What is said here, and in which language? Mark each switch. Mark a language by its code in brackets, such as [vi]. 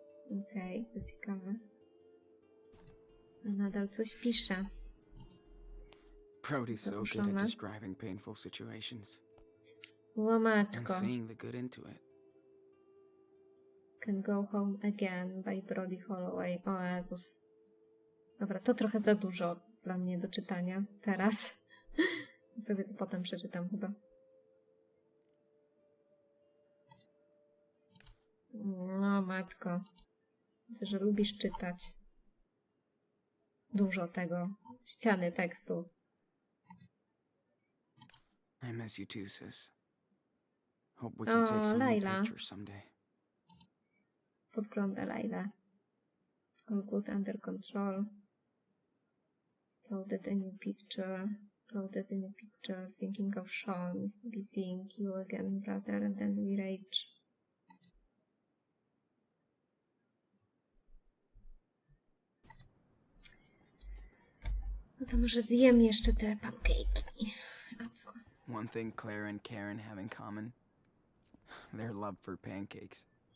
[pl] Okej, to ciekawe. A nadal coś pisze. [en] Brody's so good [pl] Zapraszamy. [en] at describing painful situations and [pl] Łomatko. [en] seeing the good into it. Can Go Home Again by Brody Holloway. [pl] O Jezus. Dobra, to trochę za dużo dla mnie do czytania teraz. Sobie to potem przeczytam chyba. No matko. Widzę, że lubisz czytać. Dużo tego. Ściany tekstu. [en] I miss you too, sis. Hope we can take O, some new Laila. pictures someday. [pl] Podgląda Laila. [en] All good under control. Loaded a new picture. Loaded a new picture. Thinking of Sean. Be seeing you again, brother. And then we rage. [pl] No to może zjem jeszcze te pancake'i. A co? [en] One thing Claire and Karen have in common: their love for pancakes.